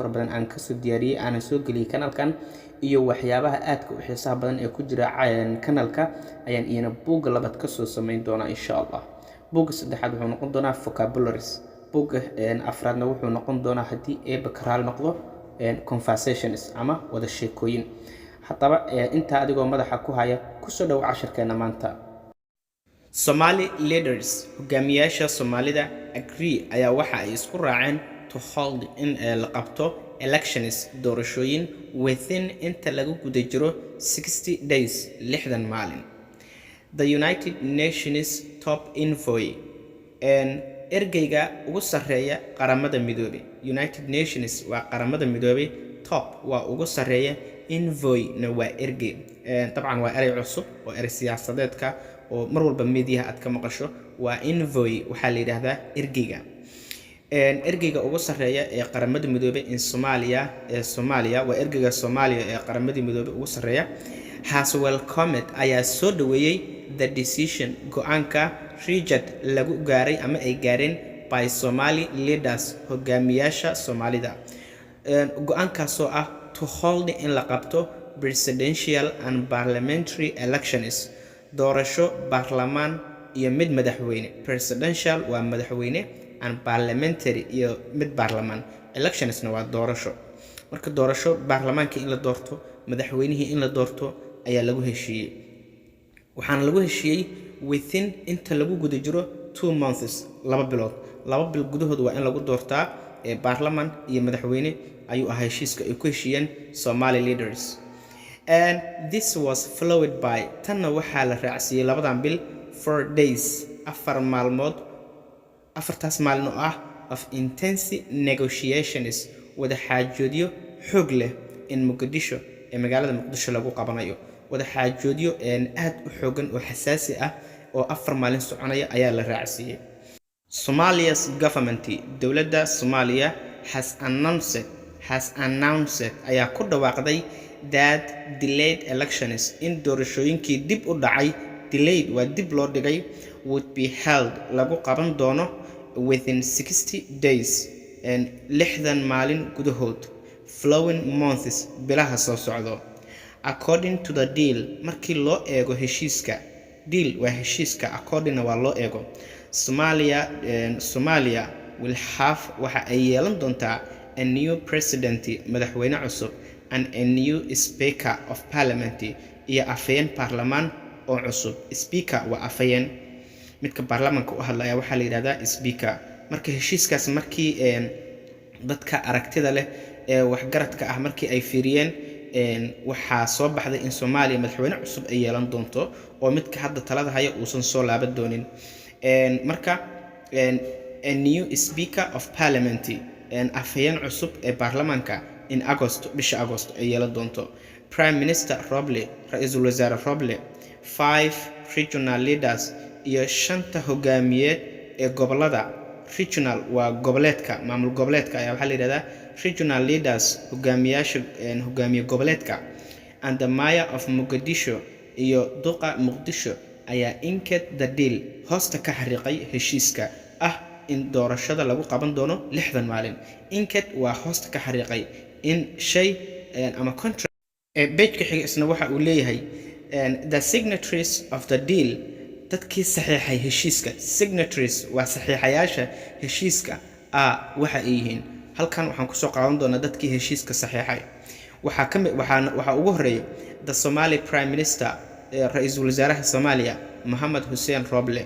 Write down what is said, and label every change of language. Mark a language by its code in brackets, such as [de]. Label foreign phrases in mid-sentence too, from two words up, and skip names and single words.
[so] fara badan aan ka soo diyaariyay aan soo geliyay kanaalkan iyo waxyaabaha aadka u xiisaha badan ee ku jira kanaalka ayaan iyana buug labaad ka soo sameyn doonaa [ar] insha Allah [so] buug saddexaad wuxuu noqon doonaa vocabularies buug afraadna wuxuu noqon doonaa hadii bakaraal noqdo conversations ama wada sheekooyin haddaba inta adigoo madaxa ku haya ku soo dhaw casharkeena maanta [en] Somali leaders [so] hogaamiyaasha Soomaalida agree ayaa waxa ay isku raaceen [en] to hold [so] in la qabto elections doorashooyin within inta lagu guda jiro 60 days 60 maalin [en] the United Nations top envoy [so] ergeyga ugu sareeya qaramada midoobay United Nations waa qaramada midoobay top waa ugu sareeya envoy na waa ergey طبعا waa eray cusub oo eray siyaasadeedka oo mar walba media aad ka maqasho waa envoy waxa la yiraahdaa ergeyga ugu sareeya ee qaramada midoobay in Soomaaliya waa ergeyga Soomaaliya ee qaramada midoobay ugu sareeya [en] has welcomed [so] ayaa soo dhaweeyay [en] the decision [so] go'aanka Richard lagu gaaray ama ay gaareen [en] by Somali leaders [so] hogaamiyaasha Soomaalida go'aankaas oo ah to hold in la qabto [en] presidential and parliamentary elections [so] doorasho baarlamaan iyo mid madaxweyne presidential waa madaxweyne [en] and parliamentary [so] iyo mid baarlamaan electionsna waa doorasho marka doorasho baarlamaanka in la doorto madaxweynihii in la doorto ayaa lagu heshiiyay waxaan lagu heshiiyay within inta lagu guda jiro 2 months 2 bilood 2 bil gudahood waa in lagu doortaa baarlamaan iyo madaxweyne ayuu ahaa heshiiska ay ku heshiiyeen [en] Somali leaders and this was followed by [so] tanna waxaa la raacsiiyay labadan bil 4 days afar maalmood afartaas maalin oo ah [en] of intense negotiations [so] wada xaajoodyo xoog leh in Muqdisho ee magaalada Muqdisho lagu qabanayo wada xaajoodyo aad u xoogan oo xasaasi ah oo afar maalin soconaya ayaa la raacsiiyay [en] Somalia's government [so] dawladda Soomaaliya [en] has announced [so] ayaa ku dhawaaqday [en] that delayed elections [so] in doorashooyinkii dib u dhacay delayed waa dib loo dhigay [en] would be held [so] lagu qaban doono [en] within 60 days and [so] 60 maalin gudahood [en] following months [so] bilaha soo socdo [en] according to the deal [so] markii loo eego heshiiska deal waa heshiiska according waa loo eego [en] Somalia will have [so] waxa ay yeelan doontaa [en] a new president [so] madaxweyne cusub [en] and a new speaker of parliament [so] iyo afayeen baarlamaan oo cusub [en] speaker [so] waa afayeen midka baarlamaanka u hadlaya waxa la yiraahdaa speaker marka heshiiskaas markii dadka aragtida leh ee waxgaradka ah markii ay fiiriyeen waxa soo baxday in Soomaaliya madaxweyne cusub ay yeelan doonto oo midka hadda talada haya uusan soo laaban doonin marka [en] a new speaker of parliament [so] afayeen cusub ee baarlamaanka in August bisha August ay yeelan doonto [en] Prime Minister [so] Roble, Ra'iisul Wasaare Roble, 5 [en] regional leaders [so] iyo 5 hogaamiyeed ee gobolada. Regional waa goboleedka, maamul goboleedka ayaa waxaa la yidhahdaa [en] regional leaders, [so] hogaamiyaasha hogaamiye goboleedka. [en] And the mayor of Mogadishu [so] iyo duqa Muqdisho ayaa [en] inked the deal [so] hoosta ka xariiqay heshiiska ah in doorashada lagu qaban doono 60 maalin. Inked waa hoosta ka xariiqay in shay ama contract page-ka xiga isna waxa uu leeyahay [en] the signatories of the deal, [so] dadkii saxiixay heshiiska. Signatories waa saxiixayaasha heshiiska waxa ay yihiin. Halkan waxaan kusoo qaadan doonaa dadkii heshiiska saxiixay. waxaa ugu horeeya [en] the Somali Prime Minister, [so] Ra'iisul Wasaaraha Soomaaliya Mohamed Hussein Roble.